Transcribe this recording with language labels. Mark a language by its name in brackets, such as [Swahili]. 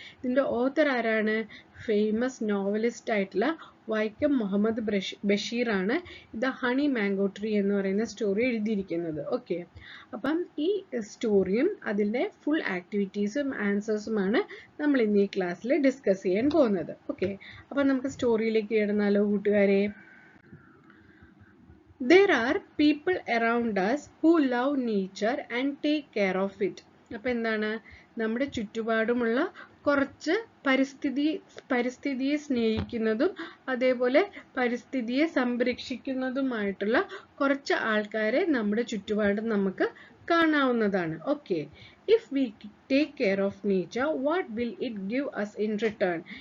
[Malayalam] ഇതിൻ്റെ ഓത്തർ ആരാണ്? Famous novelist ആയിട്ടുള്ള Vaikom Muhammad ബഷീറാണ് the honey mango tree എന്ന് പറയുന്ന സ്റ്റോറി എഴുതിയിരിക്കുന്നത്. ഓക്കെ, അപ്പം ഈ സ്റ്റോറിയും അതിൻ്റെ ഫുൾ ആക്ടിവിറ്റീസും ആൻസേഴ്സുമാണ് നമ്മൾ ഇന്ന് ഈ ക്ലാസ്സിൽ ഡിസ്കസ് ചെയ്യാൻ പോകുന്നത്. ഓക്കെ, അപ്പം നമുക്ക് സ്റ്റോറിയിലേക്ക് കിടന്നാലോ കൂട്ടുകാരെ? [English] There are people around us who love nature and take care of it. [Malayalam] അപ്പം എന്താണ്? നമ്മുടെ ചുറ്റുപാടുമുള്ള കുറച്ച് പരിസ്ഥിതിയെ സ്നേഹിക്കുന്നതും അതേപോലെ പരിസ്ഥിതിയെ സംരക്ഷിക്കുന്നതുമായിട്ടുള്ള കുറച്ച് ആൾക്കാരെ നമ്മുടെ ചുറ്റുപാടും നമുക്ക് കാണാവുന്നതാണ്. [English] Okay, if we take care of nature what will it give us in return?